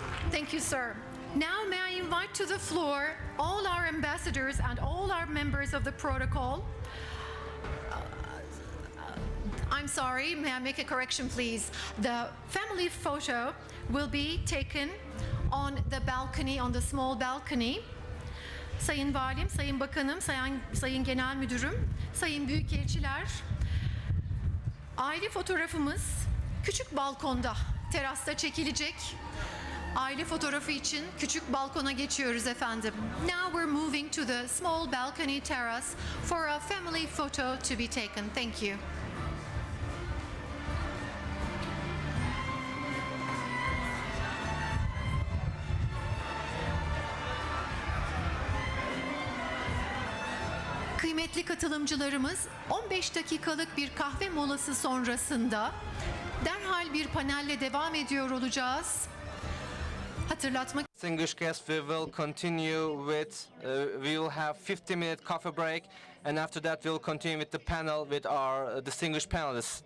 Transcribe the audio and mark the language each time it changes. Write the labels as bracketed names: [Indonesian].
[English] Thank you, sir. Now may I invite to the floor all our ambassadors and all our members of the protocol. I'm sorry, may I make a correction please? The family photo will be taken on the balcony, on the small balcony. [Turkish] Sayın Valim, Sayın Bakanım, Sayın Genel Müdürüm, Sayın Büyükelçiler, aile fotoğrafımız küçük balkonda, terasta çekilecek. Aile fotoğrafı için küçük balkona geçiyoruz efendim. [English] Now we're moving to the small balcony terrace for a family photo to be taken. Thank you. [Turkish] Kıymetli katılımcılarımız, 15 dakikalık bir kahve molası sonrasında derhal bir panelle devam ediyor olacağız. Hatırlatmak [English] Distinguished guests, we will continue with, we will have 50-minute coffee break, and after that we'll continue with the panel with our distinguished panelists.